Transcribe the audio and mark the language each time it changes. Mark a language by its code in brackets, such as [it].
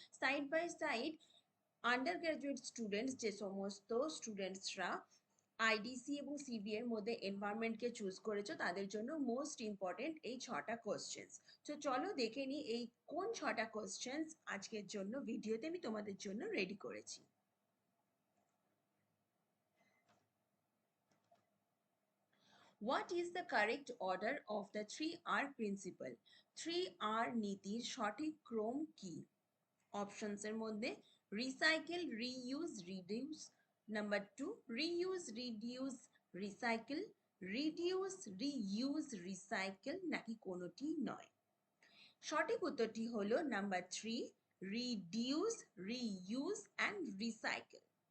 [bn] Side by side under graduate students, যে সমস্ত স্টুডেন্টসরা IDC এবং সিবি এর মধ্যে এনভায়রনমেন্টকে চুজ করেছো তাদের জন্য মোস্ট ইম্পর্টেন্ট এই 6টা কোশ্চেন্স। তো চলো দেখে নিই এই কোন 6টা কোশ্চেন্স আজকের জন্য ভিডিওতে আমি তোমাদের জন্য রেডি করেছি। [en] What is the correct order of the 3R principle? [bn] 3R নীতির সঠিক ক্রম কি? অপশনস এর মধ্যে recycle, reuse, reduce. Number 2 reuse, reduce, recycle, reduce, reuse, recycle, নাকি কোনোটি নয়? সঠিক উত্তরটি হলো number 3 reduce, reuse and recycle.